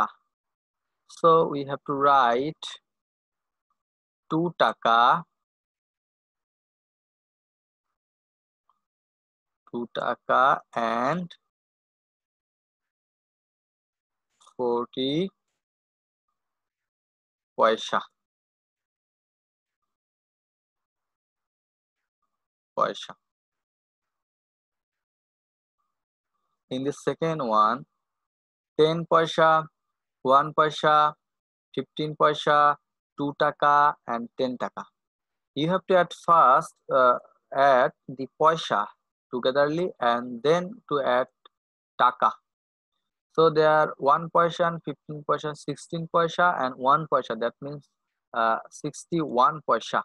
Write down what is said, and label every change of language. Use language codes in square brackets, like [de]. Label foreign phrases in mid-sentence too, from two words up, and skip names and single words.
[en] So we have to write 2 taka, 2 taka, and 40 paisa. In the second one, 10 paisa, 1 paisa, 15 paisa, 2 taka, and 10 taka. You have to at first add the paisa togetherly and then to add taka. So there are 1 paisa, 15 paisa, 16 paisa, and 1 paisa. That means 61 paisa.